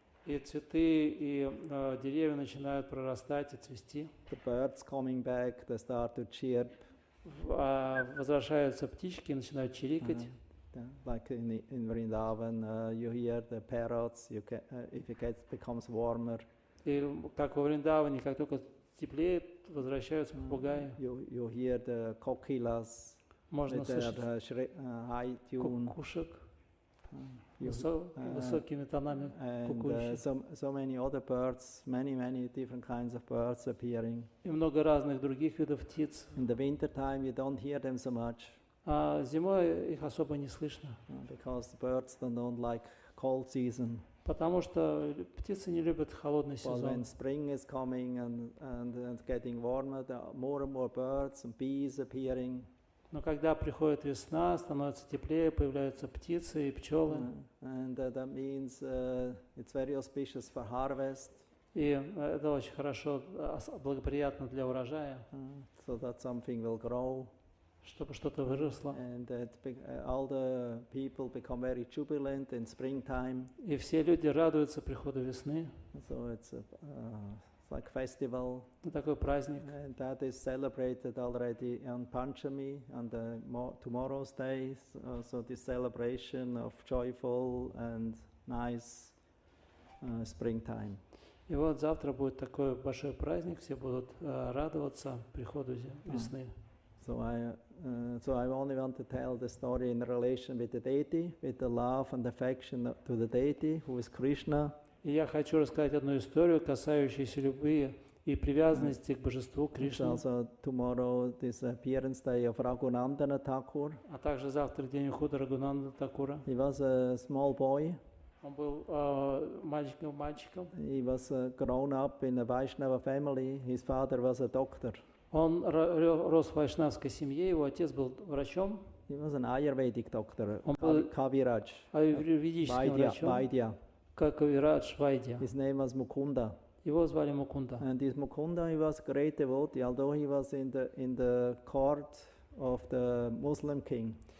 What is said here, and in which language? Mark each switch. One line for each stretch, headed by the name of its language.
Russian: и цветы и деревья начинают прорастать и цвести.
English: The birds coming back, they start to chirp.
Russian: Возвращаются птички и начинают чирикать.
English: Like in Vrindavan, you hear the parrots. If it becomes warmer,
Russian: И как во Вриндаване, как только теплеет, возвращаются попугаи.
English: you hear the kokilas
Russian: Можно
English: with their
Russian: слышать
English: high tune.
Russian: кукушек
English: You-
Russian: высокими тонами
English: And
Russian: кукующих.
English: so many other birds, many different kinds of birds appearing.
Russian: И много разных других видов птиц.
English: In the winter time, you don't hear them so much
Russian: А зимой их особо не слышно,
English: because the birds don't like cold season.
Russian: потому что птицы не любят холодный
English: But
Russian: сезон.
English: when spring is coming and getting warmer, there are more and more birds and bees appearing.
Russian: Но когда приходит весна, становится теплее, появляются птицы и пчелы.
English: And that means it's very auspicious for harvest,
Russian: И это очень хорошо, благоприятно для урожая,
English: so that something will grow.
Russian: чтобы что-то выросло.
English: And all the people become very jubilant in springtime.
Russian: И все люди радуются приходу весны.
English: So it's like festival.
Russian: Такой праздник.
English: And that is celebrated already on Panchami, on the tomorrow's day. So this celebration of joyful and nice springtime.
Russian: И вот завтра будет такой большой праздник, все будут радоваться приходу весны.
English: So I only want to tell the story in relation with the deity, with the love and affection to the deity, who is Krishna.
Russian: И я хочу рассказать одну историю, касающуюся любви и привязанности к божеству
English: It's
Russian: Кришне.
English: also tomorrow this appearance day of Raghunandana Thakur.
Russian: А также завтра день ухода Рагунанда Такура.
English: He was a small boy.
Russian: Он был мальчиком.
English: He was grown up in a Vaishnava family. His father was a doctor.
Russian: Он рос в вайшнавской семье, его отец был врачом,
English: He was an Ayurvedic doctor,
Russian: Он был
English: Kaviraj,
Russian: аюрведическим врачом.
English: Vaidya.
Russian: Кавирадж Вайдья.
English: His name was Mukunda.
Russian: Его звали Мукунда.
English: And this Mukunda, he was a great devotee, although he was in the court of the Muslim king.